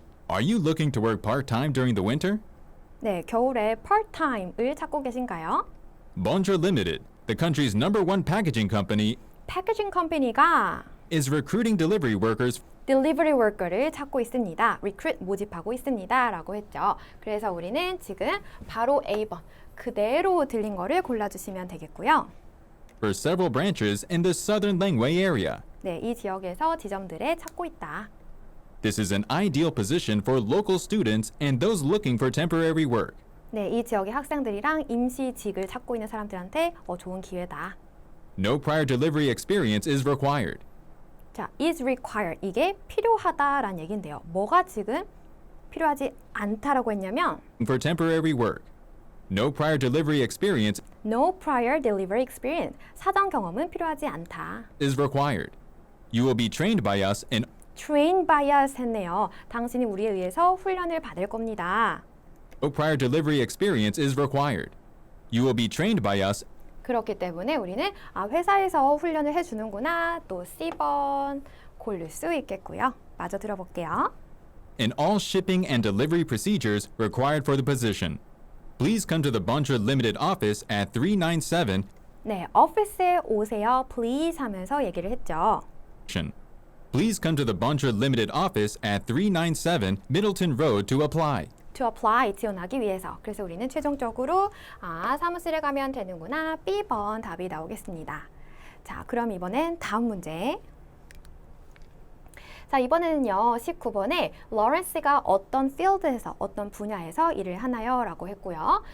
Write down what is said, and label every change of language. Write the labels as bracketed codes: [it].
[en] Are you looking to work part-time during the winter? [ko] 네, 겨울에 part-time을 찾고 계신가요? [en] Bonjour Limited, the country's #1 packaging company, [ko] 패키징 컴퍼니가 [en] is recruiting delivery workers [ko] delivery worker를 찾고 있습니다. recruit 모집하고 있습니다. 라고 했죠. 그래서 우리는 지금 바로 A번 그대로 들린 거를 골라주시면 되겠고요. [en] for several branches in the southern Langway area. [ko] 네, 이 지역에서 지점들에 찾고 있다. [en] This is an ideal position for local students and those looking for temporary work. [ko] 네, 이 지역의 학생들이랑 임시직을 찾고 있는 사람들한테 좋은 기회다. [en] No prior delivery experience is required. [ko] 자, [en] is required [ko] 이게 필요하다라는 얘기인데요. 뭐가 지금 필요하지 않다라고 했냐면 [en] For temporary work. No prior delivery experience no prior delivery experience [ko] 사전 경험은 필요하지 않다. [en] is required. You will be trained by us and trained by us [ko] 했네요. 당신이 우리에 의해서 훈련을 받을 겁니다. [en] no prior delivery experience is required. You will be trained by us [ko] 그렇기 때문에 우리는 회사에서 훈련을 해주는구나. 또 C번 고를 수 있겠고요. 마저 들어볼게요. [en] in all shipping and delivery procedures required for the position. Please come to the Bonjour Limited office at 397 [ko] 네, 오피스에 오세요. please 하면서 얘기를 했죠. Please come to the Bonjour Limited office at 397 Middleton Road to apply. [en] to apply, [ko] 지원하기 위해서. 그래서 우리는 최종적으로 사무실에 가면 되는구나. B번 답이 나오겠습니다. 자, 그럼 이번엔 다음 문제. 자, 이번에는요. 19번에 로렌스가 어떤 필드에서 어떤 분야에서 일을 하나요? 라고 했고요.